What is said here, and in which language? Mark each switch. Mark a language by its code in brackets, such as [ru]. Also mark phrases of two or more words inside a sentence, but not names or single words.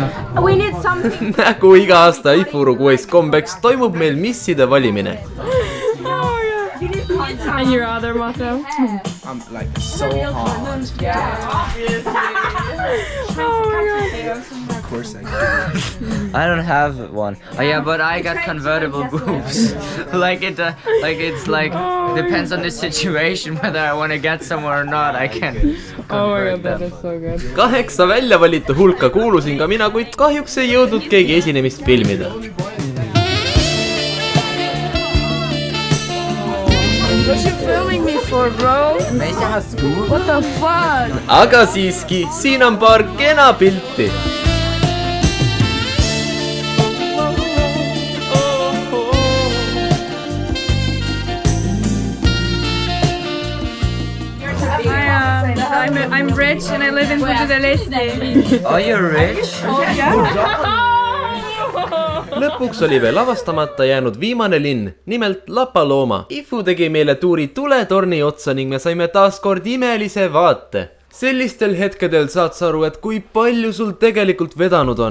[en] We need something. [et] Nagu iga aasta Uruguay's kombeks toimub meil misside valimine. [en] And your other motto? I'm like so hard. Of course I don't have one. Oh yeah, but I got convertible boobs. It's like depends on the situation whether I want to get somewhere or not. I can. Oh my god, that is so good. [et] 8 välja valitu hulka kuulusin ka mina, kuid kahjuks ei jõudnud keegi esinemist filmida. [en] What you filming me for, bro? What the fuck? [et] Aga siiski, siin on paar kena pilti. [en] I'm rich and I live in Punta del Este. Are you rich? [et] Lõpuks oli veel avastamata jäänud viimane linn, nimelt La Paloma. Ifu tegi meile tuuri tuletorni otsa ning me saime taas kord imelise vaate. Sellistel hetkedel saad sa aru, et kui palju sul tegelikult vedanud on.